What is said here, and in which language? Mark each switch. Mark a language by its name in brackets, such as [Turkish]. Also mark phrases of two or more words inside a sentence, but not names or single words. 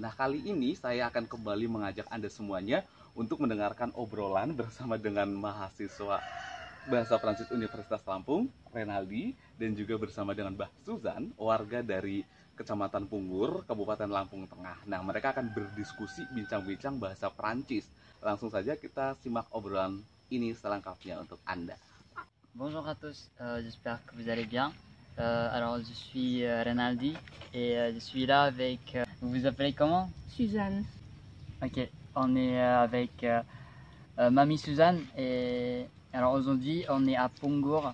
[Indonesian] Nah, kali ini saya akan kembali mengajak Anda semuanya untuk mendengarkan obrolan bersama dengan mahasiswa Bahasa Prancis Universitas Lampung, Renaldi, dan juga bersama dengan Mbak Suzan, warga dari Kecamatan Punggur, Kabupaten Lampung Tengah. Nah, mereka akan berdiskusi bincang-bincang bahasa Prancis. Langsung saja kita simak obrolan ini selengkapnya untuk Anda. [French] Bonjour à tous, j'espère que vous allez bien. Alors je suis Renaldi et je suis là avec... vous vous appelez comment? Suzanne. Ok, on est avec Mamie Suzanne et alors aujourd'hui on est à Punggur.